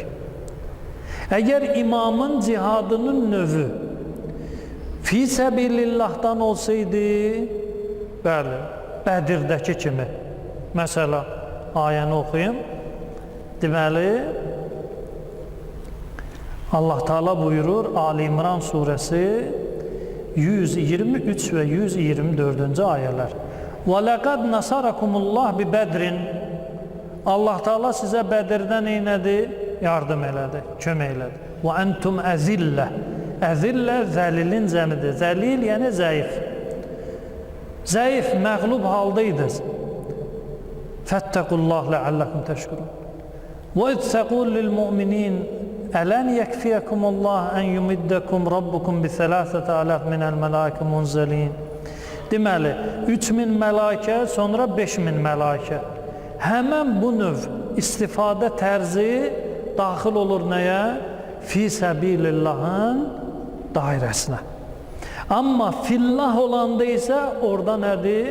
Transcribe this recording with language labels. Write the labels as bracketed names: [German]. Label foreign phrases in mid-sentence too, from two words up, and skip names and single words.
[Azerbaijani] Əgər imamın cihadının növü fi səbilillahdan olsaydı, bəli, Bədirdəki kimi, məsələn, ayəni oxuyum, deməli, Allah Teala buyurur, Ali İmran surəsi 123 və 124-cü ayələr. [Arabic] وَلَقَدْ نَصَرَكُمُ اللّٰهِ بِبَدْرٍ. [Azerbaijani] Allah Teala sizə Bədirdə neynədi? Yardım elədi, kömək elədi. [Arabic] وَأَنْتُمْ əzillə. [Azerbaijani] Əzillə zəlilin cəmidir. Zəlil yəni zəif. Zəif, məğlub haldaydınız. [Arabic] فَاتَّقُوا اللّٰهِ لَعَلَّكُمْ تَشْكُرُونَ. وَإِذْ تَقُولُ لِلْمُؤْمِنِينَ أَلَنْ يَكْفِيَكُمُ اللّٰهِ أَنْ يُمِدَّكُمْ رَبُّكُمْ بِثَلَاثَةَ آلَافٍ مِنَ الْمَلَائِكَةِ مُنْزَلِينَ. [Azerbaijani] Deməli, 3000 mələkə, sonra 5000 mələkə. Həmən bu növ istifadə tərzi daxil olur nəyə? Fi səbilillahın dairəsinə. Amma fillah olanda isə orada nədir?